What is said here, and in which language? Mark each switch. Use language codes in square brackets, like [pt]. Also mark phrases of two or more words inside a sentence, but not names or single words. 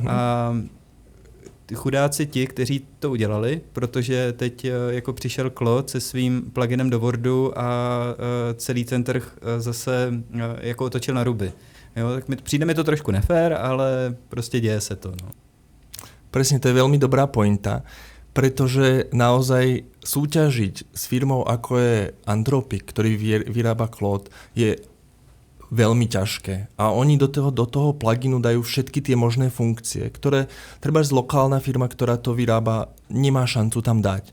[cs] A chudáci ti, kteří to udělali, protože teď jako přišel Claude se svým pluginem do Wordu a celý ten trh zase jako otočil na ruby. Jo, tak přijde mi to trošku nefér, ale prostě děje se to. No. [sk] Presne, to je veľmi dobrá pointa, pretože naozaj súťažiť s firmou ako je Anthropic, ktorý vyrába Claude, je veľmi ťažké. A oni do toho pluginu dajú všetky tie možné funkcie, ktoré treba z lokálna firma, ktorá to vyrába, nemá šancu tam dať.